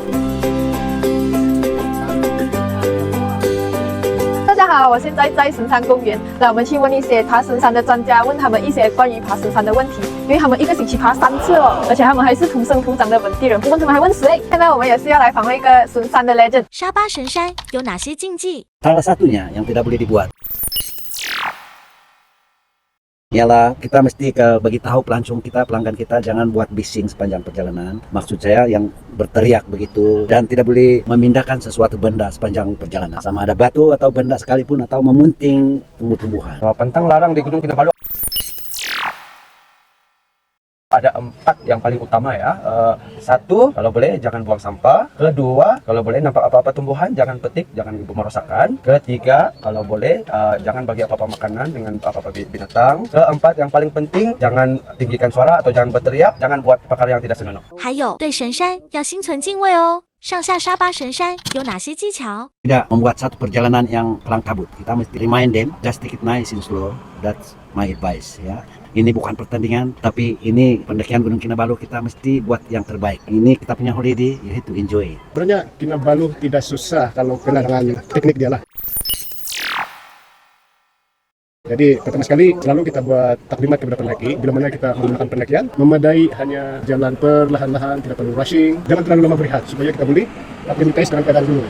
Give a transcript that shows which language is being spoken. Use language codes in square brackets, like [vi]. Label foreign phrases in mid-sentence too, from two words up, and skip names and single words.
[zh] 大家好，我现在在神山公园，来我们去问一些爬神山的专家，问他们一些关于爬神山的问题，因为他们一个星期爬3次哦，而且他们还是土生土长的本地人，不过他们还问谁？现在我们也是要来访问一个神山的 legend。沙巴神山有哪些禁忌？ [ms] Salah satunya yang tidak boleh dibuat ialah kita mesti bagi tahu pelancong kita, pelanggan kita jangan buat bising sepanjang perjalanan. Maksud saya yang berteriak begitu, dan tidak boleh memindahkan sesuatu benda sepanjang perjalanan. Sama ada batu atau benda sekalipun atau memunting tumbuh-tumbuhan. Pantang larang di Gunung Kinabalu. Ada 4 yang paling utama ya. 1, kalau boleh jangan buang sampah. 2, kalau boleh nampak apa-apa tumbuhan jangan petik, jangan merosakkan. 3, kalau boleh jangan bagi apa-apa makanan dengan apa-apa binatang. 4, yang paling penting jangan tinggikan suara atau jangan berteriak, jangan buat perkara yang tidak senonoh. [zh] 还有对神山要心存敬畏哦。上下沙巴神山有哪些技巧？ [ms] Tidak membuat satu perjalanan yang kelang kabut. Kita mesti [en] remind them, just take it nice and slow. That's my advice ya. [ms] Ini bukan pertandingan, tapi ini pendakian Gunung Kinabalu, kita mesti buat yang terbaik. Ini kita punya holiday, [en] you have to enjoy. [ms] Sebenarnya Kinabalu tidak susah kalau kena dengan teknik dia lah. Jadi pertama sekali selalu kita buat taklimat kepada pendaki. Bila mana kita menggunakan pendakian, memadai hanya jalan perlahan-lahan, tidak perlu rushing, jangan terlalu lama berehat supaya kita boleh aklimatis dengan keadaan dulu.